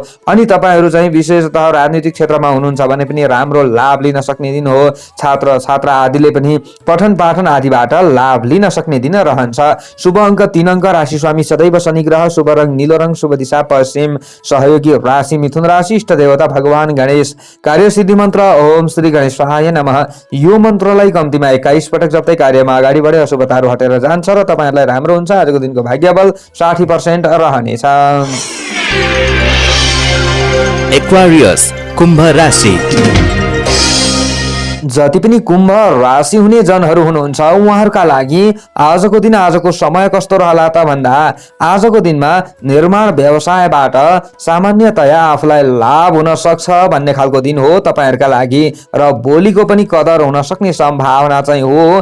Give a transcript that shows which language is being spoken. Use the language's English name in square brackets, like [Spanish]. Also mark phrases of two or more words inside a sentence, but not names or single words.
[Nepali] अनि तपाईहरु चाहिँ विशेषतः राजनीतिक क्षेत्रमा हुनुहुन्छ भने पनि राम्रो लाभ लिन सक्ने दिन हो। छात्र छात्रा आदिले पनि पठन पाठन आदिबाट लाभ लिन सक्ने दिन रहन्छ। शुभ अङ्क 3 अङ्क। राशि स्वामी सदैव शनि ग्रह। शुभ रङ नीलो रङ। शुभ दिशा पश्चिम। सहयोगी राशि मिथुन राशि। इष्ट देवता भगवान गणेश। कार्यसिद्धि मन्त्र [Sanskrit] ओम श्री गणेशाय नमः। [Nepali] यो मन्त्रलाई कम्तीमा 21 पटक जप्दै कार्यमा अगाडि बढे अशुभताहरू हटेर जान्छ र तपाईहरुलाई राम्रो हुन्छ। आजको दिनको भाग्य बल 60% रहनेछ। एक्वारियस कुम्भ राशि। जति पनि कुम्भ राशि हुने जनहरू हुनुहुन्छ उहाँहरूका लागि आजको दिन आजको समय कस्तो रहला त भन्दा आजको दिनमा निर्माण व्यवसायबाट सामान्यतया आफूलाई लाभ हुन सक्छ भन्ने खालको दिन हो तपाईहरुका लागि र बोलीको पनि कदर हुन सक्ने सम्भावना चाहिँ हो।